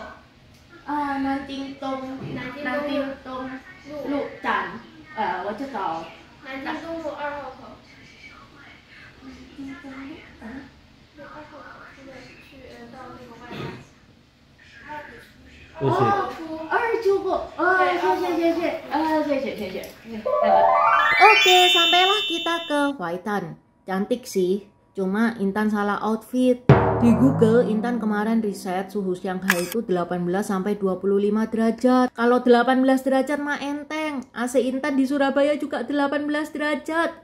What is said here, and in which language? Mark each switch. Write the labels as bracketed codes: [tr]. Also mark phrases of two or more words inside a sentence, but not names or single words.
[zh] 南京东路站，我知道。南京东路2号口。南京东路2号口是在去到那个外滩。出口。谢谢。 [id] Oke, sampailah kita ke Waitan. Cantik sih, cuma Intan salah outfit. Di Google, Intan kemarin riset suhu Shanghai itu 18 sampai 25 derajat. Kalau 18 derajat mah enteng. AC Intan di Surabaya juga 18 derajat.